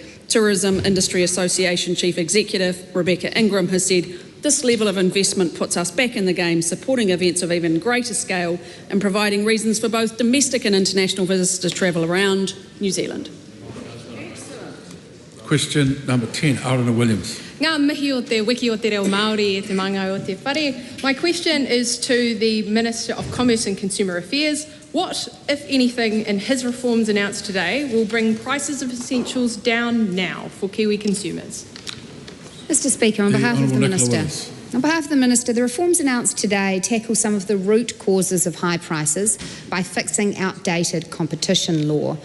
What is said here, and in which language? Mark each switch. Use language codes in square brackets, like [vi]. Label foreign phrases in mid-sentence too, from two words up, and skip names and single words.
[en] Tourism Industry Association Chief Executive Rebecca Ingram has said this level of investment puts us back in the game, supporting events of even greater scale and providing reasons for both domestic and international visitors to travel around New Zealand. Question number 10, Aruna Williams. [mi] Ngā mihi o te wiki o te reo Māori e te manga o te whare. [en] My question is to the Minister of Commerce and Consumer Affairs. What, if anything, in his reforms announced today will bring prices of essentials down now for Kiwi consumers? Mr. Speaker, on behalf of the Minister, the reforms announced today tackle some of the root causes of high prices by fixing outdated competition law.